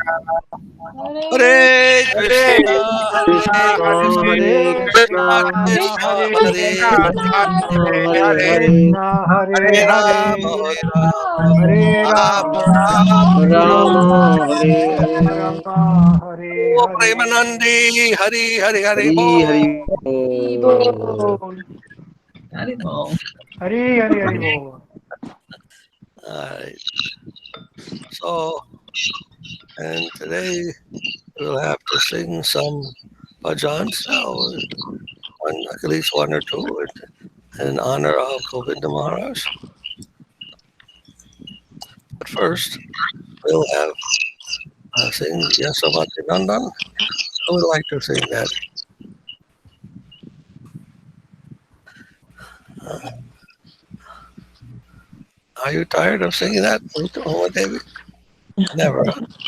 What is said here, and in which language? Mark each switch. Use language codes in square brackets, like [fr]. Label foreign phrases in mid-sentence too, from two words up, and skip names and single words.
[sa] Hare Krishna Hare Krishna Hare Hare Krishna Krishna Krishna Krishna Hare Hare Krishna Hare Hare Hare Hare Krishna Hare Hare Rama Hare Hare Hare Rama Rama Rama Hare Rama Hare Rama Hare O Hare Premanandi Hari Hari Hari Hari Bo Hari Bol. Haribol. Hari Hari Hari Bol. [en] Alright. So and today we'll have to sing some bhajans now, at least one or two in honor of Govinda Maharaj. But first, we'll have sing Yasavati Nandan. I would like to sing that. Are you tired of singing that, Uma Devi? Never. Huh?